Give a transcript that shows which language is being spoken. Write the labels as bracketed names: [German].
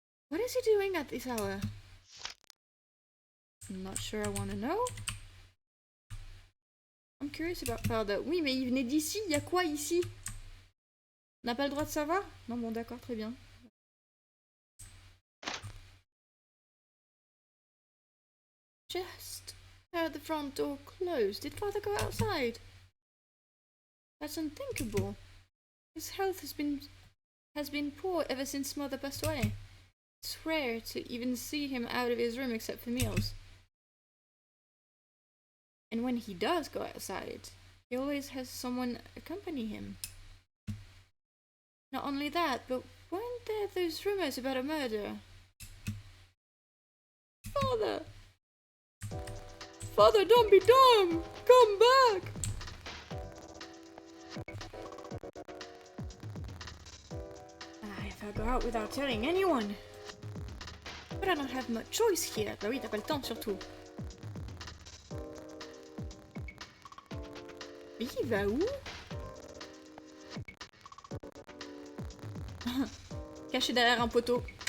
[English] What is he doing at this hour? I'm not sure I want to know. I'm curious about father. [French] Oui, mais il venait d'ici. Il y a quoi ici? On n'a pas le droit de savoir? Non, bon, d'accord, très bien. [English] Just heard the front door closed. Did father go outside? That's unthinkable. His health has been poor ever since mother passed away. It's rare to even see him out of his room except for meals. And when he does go outside, he always has someone accompany him. Not only that, but weren't there those rumors about a murder? Father! Father, don't be dumb! Come back! If I go out without telling anyone. But I don't have much choice here. [French] Bah oui, t'as pas le temps surtout. Mais il va où? Caché derrière un poteau.